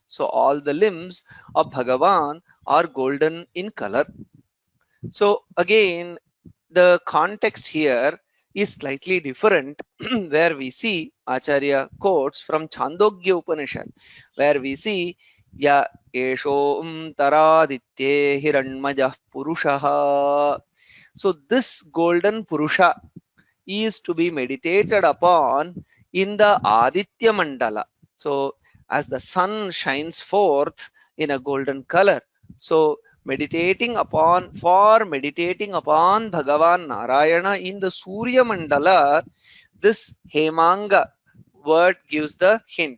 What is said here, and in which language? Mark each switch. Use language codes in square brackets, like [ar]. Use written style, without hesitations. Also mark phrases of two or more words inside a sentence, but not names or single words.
[en] So all the limbs of Bhagavan are golden in color. So again, the context here is slightly different where we see Acharya quotes from Chandogya Upanishad, where we see [sa] य एषो तरादित्ये हिरण्मयः पुरुषः. [en] So this golden Purusha is to be meditated upon in the Aditya Mandala. So as the sun shines forth in a golden color, so meditating upon Bhagavan Narayana in the Surya Mandala, this Hemanga word gives the hint.